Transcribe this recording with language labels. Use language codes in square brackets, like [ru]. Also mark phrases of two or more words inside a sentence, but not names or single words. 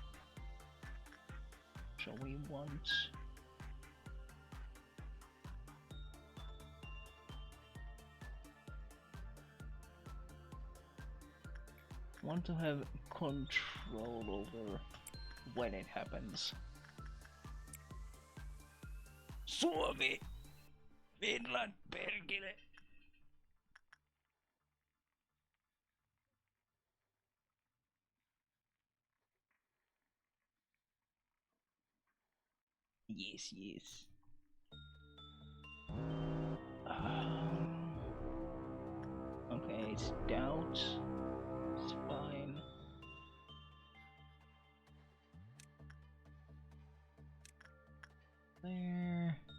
[en] So we want to have control over when it happens. [fi] Suomi! Finland, perkele! [en] Yes. Okay, it's doubt. It's fine. There.